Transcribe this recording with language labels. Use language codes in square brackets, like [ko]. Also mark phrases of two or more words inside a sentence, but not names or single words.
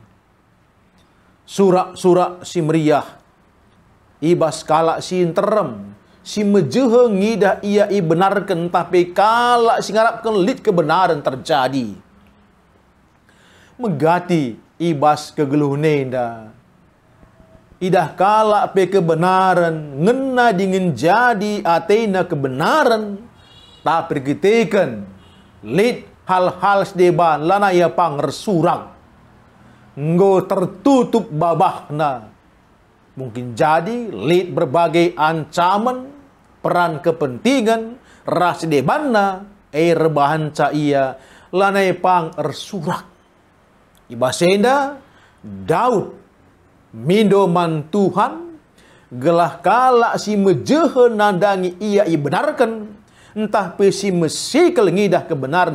[btx] surak-surak si meriah ibas kala si terem si mejehe ngidah ia benarkan tapi kala si ngarapkan lid kebenaran terjadi megati ibas kegeluh nenda idah kala pe kebenaran ngena dingin jadi atena kebenaran tapi gitekan lid hal-hal sedeban lana ia pang resurang nggo tertutup babahna mungkin jadi lid berbagai ancaman [id] peran kepentingan [btx] ras debanna rebahan ia lana ia pang resurak ibasenda Daud mindo man Tuhan gelah kala si mejehe nandangi ia benarkan entah pe si mesikal ngidah kebenaran